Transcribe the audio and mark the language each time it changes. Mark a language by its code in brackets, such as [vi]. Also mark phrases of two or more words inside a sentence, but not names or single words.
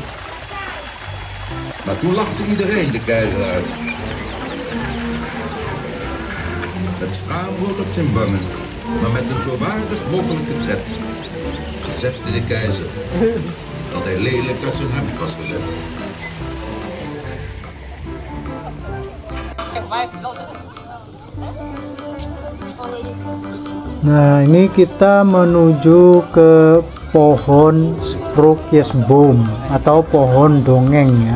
[nl] Maar toen lachte iedereen de keizer uit. Het schaamrood op zijn wangen, maar met een zo waardig mogelijke tred, besefte de keizer dat hij lelijk uit zijn hemd was gezet. [id] Nah, ini kita menuju ke pohon Sprookjesboom atau pohon dongeng ya.